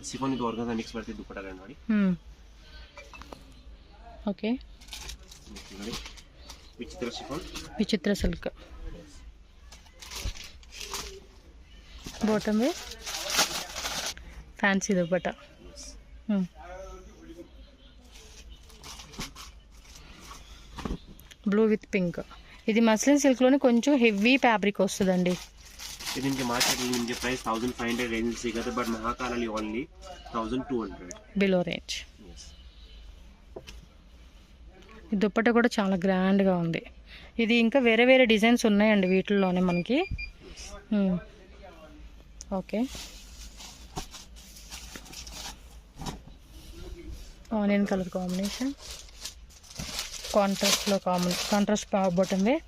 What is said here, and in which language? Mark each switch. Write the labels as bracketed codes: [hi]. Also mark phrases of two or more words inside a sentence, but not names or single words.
[te] ఓకే, విచిత్ర [en] silk bottom wear, [te] ఫ్యాన్సీ దుప్పట. [en] blue with pink. [te] ఇది [en] muslin silk [te] కొంచెం [en] heavy fabric [te] వస్తుందండి. [kn] ಇದಕ್ಕೆ ಮಾರ್ಕೆಟ್ ನಿಮಗೆ [en] price 1500 range [kn] ಸಿಗುತ್ತೆ, [en] but Mahakal only 1200 below range. [te] ఈ దుప్పట కూడా చాలా గ్రాండ్గా ఉంది. ఇది ఇంకా వేరే వేరే డిజైన్స్ ఉన్నాయండి వీటిల్లోనే మనకి. ఓకే, [en] onion colour combination, contrast bottom way.